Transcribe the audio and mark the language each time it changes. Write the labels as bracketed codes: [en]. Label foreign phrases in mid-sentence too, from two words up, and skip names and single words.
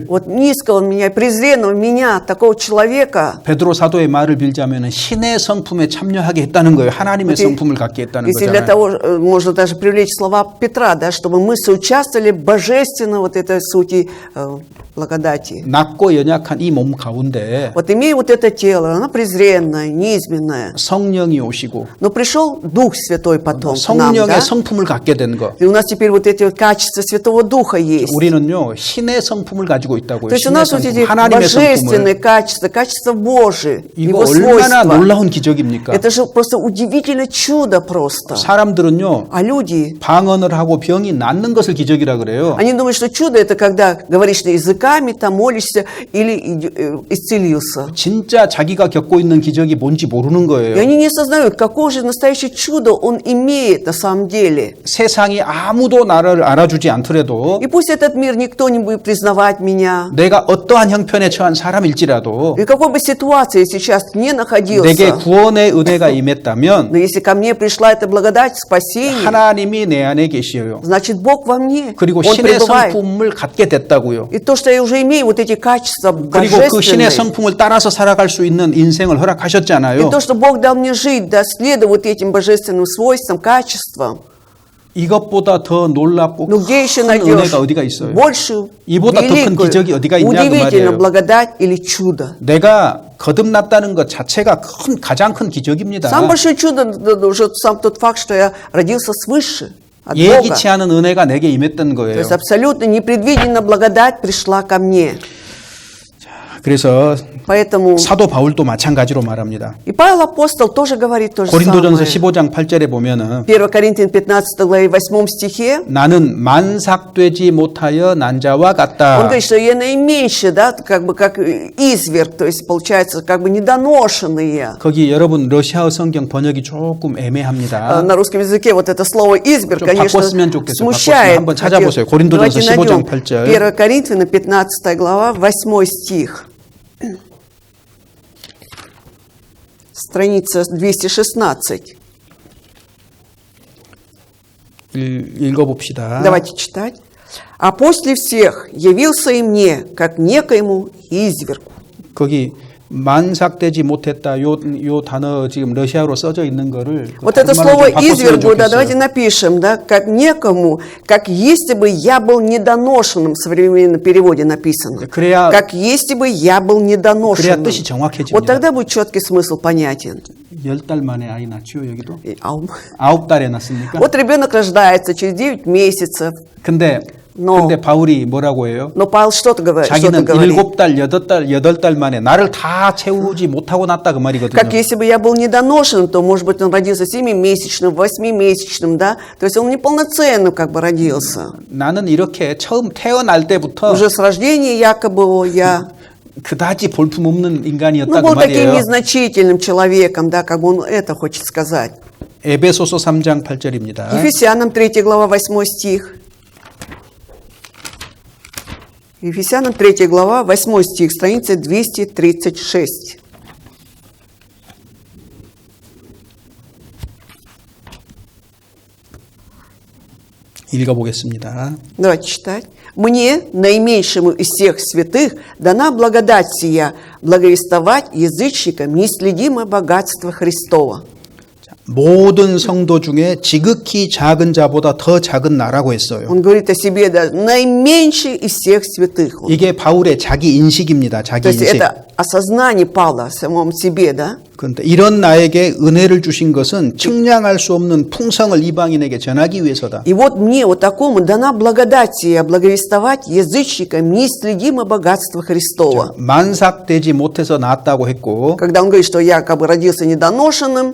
[ru] Вот низкого меня, презренного меня, такого человека. [ko] 베드로 사도의 말을 빌자면 신의 성품에 참여하게 했다는 거예요. 하나님의 [ru] Вот и- [ko] 성품을 갖게 했다는 [ru] Если для [ko] 거잖아요. [ru] того, можно даже привлечь слова Петра, да, чтобы мы соучаствовали божественно вот этой сути благодати. [ko] 낮고 연약한 이 몸 가운데 [ru] Вот имея вот это тело, оно презренное, низменное, [ko] 성령이 오시고 [ru] но пришел Дух Святой потом к нам, [ko] 성령의 [ru] да? [ko] 성품을 갖게 된 거. [ru] И у нас теперь вот эти вот качества Святого Духа есть. [ko] 우리는요 신의 성품을 가지고 있다고요. [ru] То есть у [ko] 신의 [ru] нас вот эти [ko] 성품, 하나님의 [ru] божественные [ko] 성품을. [ru] качества, качества Божии, [ko] 이거 [ru] Его [ko] 얼마나 [ru] свойства. [ko] 놀라운 기적입니까? [ru] Это же просто удивительное чудо просто. [ko] 사람들은요 [ru] А люди, [ko] 방언을 하고 병이 낫는 것을 기적이라 그래요. [ru] они думают, что чудо это когда говоришь языками, там молишься или исцелился. [ko] 진짜 자기가 겪고 있는 기적이 뭔지 모르는 [ru] И [ko] 거예요. [ru] они не осознают, какое же настоящее чудо он имеет на самом деле. [ko] 세상이 아무도 나를 알아주지 않더라도 [ru] И пусть этот мир никто не будет признавать меня. [ko] 내가 어떠한 형편에 처한 사람일지라도 [ru] И в какой бы ситуации я сейчас не [ko] 내게 [ru] находился, [ko] 구원의 은혜가 임했다면 [ru] но если ко мне пришла эта благодать спасения, [ko] 하나님이 내 안에 계시어요. [ru] значит Бог во мне, [ko] 그리고 [ru] Он [ko] 신의 [ru] пребывает. [ko] 성품을 갖게 됐다고요. [ru] И то, что я уже имею вот эти качества [ko] 그리고 그 신의 [ru] божественные, [ko] 성품을 따라서 살아갈 수 있는 인생을 [ru] и [ko] 허락하셨잖아요. [ru] то, что Бог дал мне жить, да, следуя вот этим божественным свойствам, качествам, [ko] 이것보다 더 놀랍고 [ru] ну где еще [ko] 큰 [ru] найдешь [ko] 은혜가 어디가 있어요? [ru] большую, [ko] 이보다 더 큰 [ru] великую, [ko] 기적이 어디가 있냐 그 [ru] удивительную [ko] 말이에요. [ru] благодать или чудо? [ko] 내가 거듭났다는 것 자체가 가장 큰 기적입니다. [ru] Самое большое чудо уже сам тот факт, что я родился свыше от Бога. [ko] 예기치 않은 은혜가 내게 임했던 [ru] То [ko] 거예요. [ru] есть абсолютно непредвиденная благодать пришла ко мне. [ko] 그래서 [ru] Поэтому [ko] 사도 바울도 마찬가지로 말합니다. [ru] и Павел апостол тоже говорит то же [ko] 고린도전서 [ru] самое. [ko] 15장 8절에 보면은 [ru] 1 Коринфян 15 главе 8 стихе [ko] 나는 만삭되지 못하여 난 자와 [ru] он [ko] 같다. [ru] говорит, что я наименьший, да, как бы как изверг, то есть получается как бы недоношенные. [ko] 거기 여러분 러시아어 성경 번역이 조금 애매합니다. [ru] На русском языке вот это слово изверг, [ko] 좀 [ru] конечно, [ko] 바꿨으면 좋겠어요. [ru] смущает. [ko] 바꿨으면 한번 찾아보세요. 고린도전서 [ru] Давайте [ko] 15장 [ru] найдем [ko] 8절. [ru] 1 Коринфяна 15 глава 8 стих. Страница 216. [ko] 읽어봅시다. [ru] Давайте читать. «А после всех явился и мне, как некоему извергу». [ko] 거기 만삭되지 못했다. 요 단어 지금 러시아로 써져 있는 거를 [ru] Вот это [ko] 다른 말로 [ru] слово [ko] 좀 바꿨으면 [ru] извергу, да, [ko] 좋겠어요. [ru] давайте напишем, да, как некому, как если бы я был недоношенным, в современном переводе написано. [ko] 그래야 [ru] Как если бы я был [ko] 그래야 [ru] недоношенным. [ko] 뜻이 정확해집니다. [ru] Вот тогда будет четкий смысл понятен. [ko] 10달 만에 아이 낳지요, 여기도? [ru] И, ау. [ko] 9달에 낳습니까? [ru] Вот ребенок рождается через 9 месяцев, [ko] 근데 바울이 뭐라고 해요? [ru] но Павел что-то говорит. [ko] 자기는 7달, 8달 만에 나를 다 채우지 못하고 낳았다 그 말이거든요. [ru] Как если бы я был недоношенным, то, может быть, он родился 7-месячным, 8-месячным, да? То есть он неполноценным как бы родился. [ko] 나는 이렇게 처음 태어날 때부터 [ru] Уже с рождения якобы я [ko] 그다지 볼품없는 인간이었다 그 [ru] был таким [ko] 말이에요. [ru] незначительным человеком, да, как бы он это хочет сказать. [ko] 에베소서 3장 8절입니다. [ru] Ефесянам 3 глава 8 стих. Ефесянам 3 глава 8 стих, страница 236. [ko] 읽어보겠습니다. [ru] Давайте читать. «Мне, наименьшему из всех святых, дана благодать сия, благовествовать язычникам неисследимое богатство Христова». [ko] 모든 성도 중에 지극히 작은 자보다 더 작은 나라고 했어요. [ru] Он говорит о себе, да, наименьший из всех святых. [ko] 이게 바울의 자기 인식입니다. 자기 [ru] То есть [ko] 인식. [ru] это осознание Павла о самом себе, да? [ko] 그런데 이런 나에게 은혜를 주신 것은 측량할 수 없는 풍성을 이방인에게 전하기 위해서다. [ru] И вот мне, вот такому, дана благодать сия, благовествовать язычникам неисследимое богатство Христова. [ko] 만삭되지 못해서 낳았다고 했고 [ru] Когда он говорит, что я как бы родился недоношенным,